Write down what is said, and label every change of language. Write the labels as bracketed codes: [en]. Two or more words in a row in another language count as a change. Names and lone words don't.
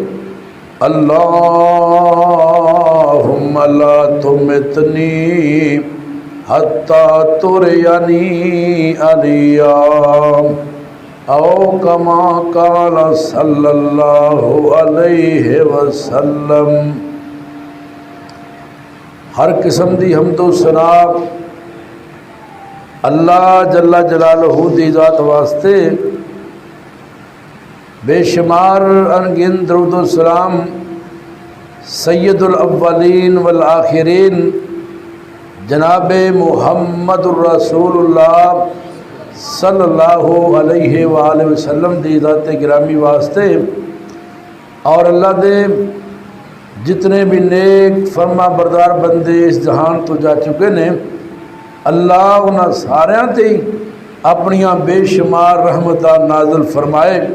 [ar] اللهم لا تمتني حتى تريني عليا أو كما قال صلى الله عليه وسلم. [pa] ਹਰ ਕਿਸਮ ਦੀ ਹਮਦੋ ਸਨਾ ਅੱਲਾਹ [ar] جل جلاله [pa] ਦੀ ਜ਼ਾਤ ਵਾਸਤੇ, ਬੇਸ਼ੁਮਾਰ ਅਣਗਿਣ ਦਰੂਦ ਵ ਸਲਾਮ [ar] سيد الأولين والآخرين [pa] जनाब [ar] محمد رسول الله صلى الله عليه وسلم [pa] ਦੀ ਜ਼ਾਤ ਗਿਰਾਮੀ ਵਾਸਤੇ ਔਰ ਅੱਲਾਹ ਦੇ ਜਿਤਨੇ ਭੀ ਨੇਕ ਫ਼ਰਮਾ ਬਰਦਾਰ ਬੰਦੇ ਇਸ ਜਹਾਨ ਤੋਂ ਜਾ ਚੁੱਕੇ ਨੇ, ਅੱਲਾਹ ਉਨ੍ਹੋਂਨੇ ਸਾਰਿਆਂ ਤੇ ਅਪਣੀਆਂ ਬੇਸ਼ੁਮਾਰ ਰਹਿਮਤਾਂ ਨਾਜ਼ਿਲ ਫ਼ਰਮਾਏ।